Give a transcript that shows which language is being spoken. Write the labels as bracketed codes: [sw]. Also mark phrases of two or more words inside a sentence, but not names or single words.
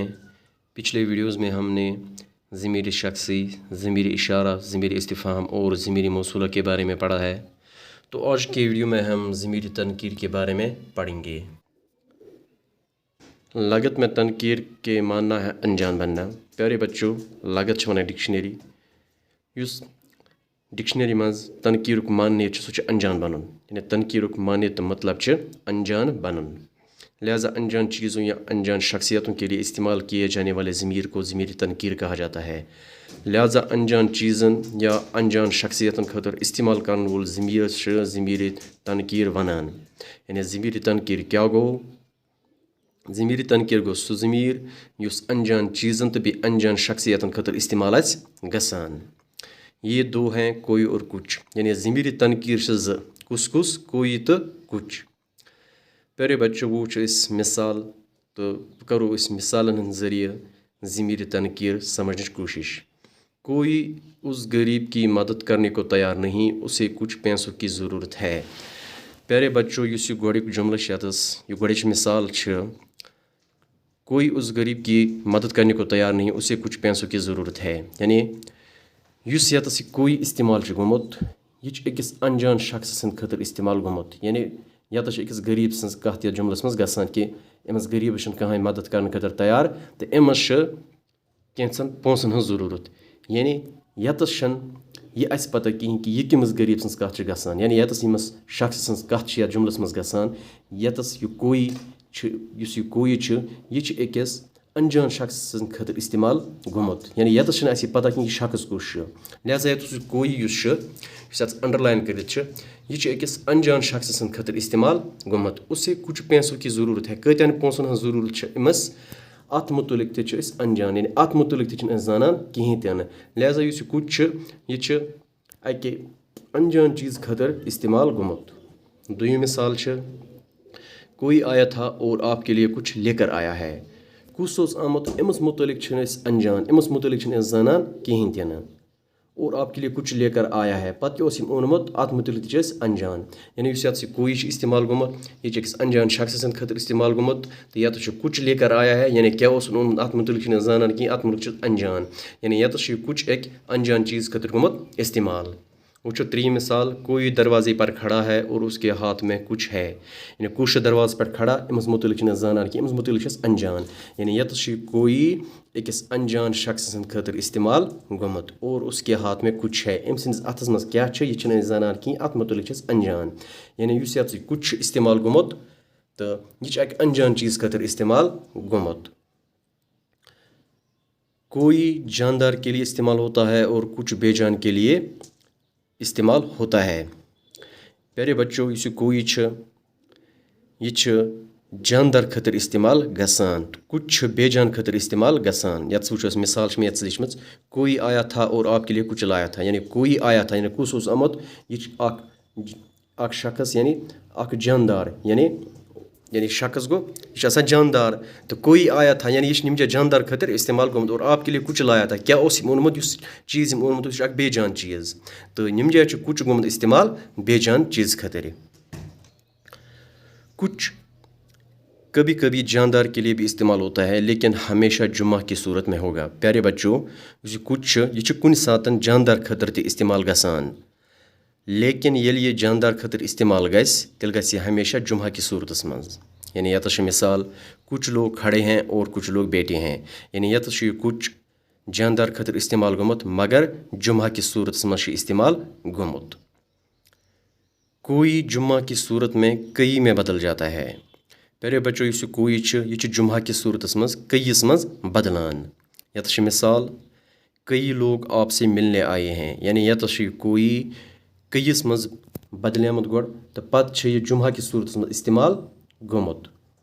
[ur] پچھلے ویڈیوز میں ہم نے ضمیر شخصی، ضمیر اشارہ، ضمیر استفہام اور ضمیر موصولہ کے بارے میں پڑھا ہے. تو آج کے ویڈیو میں ہم ضمیر تنکیر کے بارے میں پڑھیں گے. لغت میں تنکیر کے معنی ہے انجان بننا. پیارے بچو, [ks] लागत वनान डिक्शनरी युस डिक्शनरी मज तनकीर मान्य सह अनजान बनन, यानी तनकीर मान्य तो मतलब अनजान बनन। [ur] لہٰذا انجان چیزوں یا انجان شخصیتوں کے لیے استعمال کیے جانے والے ضمیر کو ضمیر تنکیر کہا جاتا ہے. [ks] लिहाजा अनजान चीज़न या अनजान शख्सियतन खतर इस्तेमाल करने वोल ज़मीर ज़मीर तनकीर वनान। यानी ज़मीर तनकीर क्या गो? ज़मीर तनकीर गो सह ज़मीर युस अनजान चीज़न तो बे अनजान शख्सियतन खतर इस्तेमाल गसान। [ur] یہ دو ہیں کوئی اور کچھ، یعنی ضمیر تنکیر [ks] कुस कुस, कोई तो कुछ। [ur] پیارے بچو, [ks] वो इस मिसाल तो करो इस मिसालन ज़रिए ज़मीर तनकीर [ur] سمجھنے کی کوشش. کوئی اس غریب کی مدد کرنے کو تیار نہیں، اسے کچھ پیسوں کی ضرورت ہے. پیارے بچو, [ks] इस गोड़िक जुमला यतस यह गोड़िच मिसाल [ur] کوئی اس غریب کی مدد کرنے کو تیار نہیں، اسے کچھ پیسوں کی ضرورت ہے. [ks] यानी युस यतस कोई इस्तेमाल गोमुत यह अकिस अनजान शख्स सद खतर इस्तेमाल गोमुत। यानी यतस अकिस गरीब सज कत यथ जुमलस मज गसान कि अमस गरीब कहें मदद करने खतर तैयार तो अमस कैंसन पोंसन हज ज़रूरत। यानी यतस यह आस पता कहें कि यह कमिस गरीब सज कत गसान। यानी यतस यमस शख्स सज कत यथ जुमलस मज गसान, यतस यह कोई युस यह कोई यह अकिस अनजान शख्स सद खतर इस्तेमाल गोमुत। यानी यतस आस पता कि यह शख्स कुस। लिहाजा यत कोई युस अंडरलाइन कर यह अकिस अनजान शख्स सद खतर इस्तेमाल गोमुत। [ur] اسے کچھ پیسوں کی ضرورت ہے. [ks] कतन पोंसन हज ज़रूरत अमस अत मुतलिक ते अनजान, यानी अत मुतलिक ते जानान कहें तन। लिहाजा युस कुछ यह अके अनजान चीज़ खतर इस्तेमाल गोमुत। [ur] دویم مثال کوئی آیا تھا اور آپ کے لیے کچھ لے کر آیا ہے. [ks] कुस आमुत अमस मुतलिक अनजान, अमस मुतलिक जानान कहें तन [ur] اور آپ کے لیے کچھ لے کر آیا ہے. [ks] पत क्या ओनमुत अत मुतलिक अनजान। यानी ये कोई इस्तेमाल गोमुत यह अकिस अनजान शख्स सद खतर इस्तेमाल गोमुत। तो यत [ur] کچھ لے کر آیا ہے, [ks] यानी क्या ओनमुत अत मुतलिक जानान कहें, अत मुतलिक अनजान। यानी यत कुछ एक अनजान चीज़ खतर गोमुत इस्तेमाल। वो त्रीम [ur] مثال کوئی دروازے پر کھڑا ہے اور اس کے ہاتھ میں کچھ ہے. [ks] यानी [ur] کچھ دروازے پر کھڑا [ks] अमस मुतलिक जानान कि अमस मुतलिक अनजान। यानी यत कोई अकिस अनजान शख्स सद खतर इस्तेमाल गोमुत [ur] اور اس کے ہاتھ میں کچھ ہے. [ks] अम सस अथस मज क्या यह जानान कि अत मुतलिक अनजान। यानी यत कुछ इस्तेमाल गोमुत तो यह एक अनजान चीज़ खतर इस्तेमाल गोमुत। [ur] کوئی جاندار کے لیے استعمال ہوتا ہے اور کچھ بے جان کے لیے استعمال ہوتا ہے. پیارے بچو, [ks] इस कोई यह जानदार खतर इस्तेमाल गसान, कुछ बेजान खतर इस्तेमाल गसान। [ur] यत وہ مثال میں [ks] यत लिखम [ur] کوئی آیا تھا اور آپ کے لیے کچھ لایا تھا. [ks] यानी [ur] کوئی آیا تھا, [ks] यानी कुस आमुत यह शख्स, यानी जानदार, यानी शख्स गो यह जानदार। तो [ur] کوئی آیا تھا [ks] यानी यह जानदार खतर इस्तेमाल गोमुत [ur] اور آپ کے لیے کچھ لایا تھا. [ks] क्या ओनमुत चीज़ ओनमुत बेजान चीज़, तो निम जाय कुछ गोमुत इस्तेमाल बेजान चीज़ खतर। [ur] کچھ کبھی کبھی جاندار کے لیے بھی استعمال ہوتا ہے، لیکن ہمیشہ جمع کی صورت میں ہوگا. پیارے بچو, [ks] कुछ यह कुन सातन जानदार खतर ते इस्तेमाल गसान, लेकिन येल ये जानदार खतर इस्तेमाल गस तेल गस [ur] ہمیشہ جمع کی صورت [ks] मज। यानी यत [ur] مثال کچھ لوگ کھڑے ہیں اور کچھ لوگ بیٹھے ہیں. [ks] यानी यत कुछ जानदार खतर इस्तेमाल गोमुत मगर [ur] جمع کی صورت [ks] मज इस्तेमाल गोमुत। [ur] کوئی جمع کی صورت میں کئی میں بدل جاتا ہے. پیارے بچو, [ks] इस कोई यह [ur] جمع کی صورت [ks] मज कईस मज बदलान। [ur] یت مثال کئی لوگ آپ سے ملنے آئے ہیں. [ks] यानी यत कोई कईस मज बदलियामुत गोड़ तो पत यह [ur] جمع کی صورت [ks] मज इस्तेमाल गोमुत।